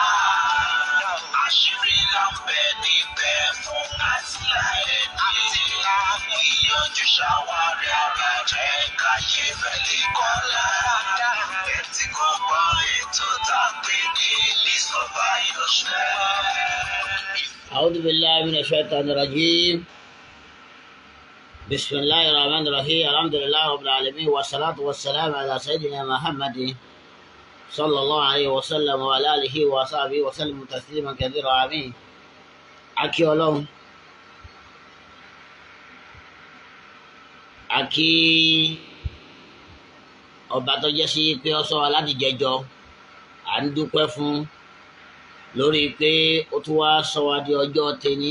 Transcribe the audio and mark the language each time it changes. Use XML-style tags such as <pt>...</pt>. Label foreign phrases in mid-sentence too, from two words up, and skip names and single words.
<yo>Àṣírí là ń bẹ níbẹ̀ fún àtìláyé ní. Gbìyànjú ṣàwárí ara rẹ káyé rẹ lè kọ́lá. Tẹ́tí kò gbọ́ ètò tá a pè ní Discover Yourself.</yo> <ar>أعوذ بالله من الشيطان الرجيم. بسم الله الرحمن الرحيم. الحمد لله رب العالمين والصلاة والسلام على سيدنا محمد صلى الله عليه وسلم وعلى آله وصحبه وسلم تسليما كثيرا. آمين.</ar> <yo>Akí Ọlọ́run, akí ọba tó jẹ́ sí pé ó sọ wa láti jẹjọ, à ń dúpẹ́ fún lórí pé ó tún wá sọ wa di ọjọ́ tèní.</yo>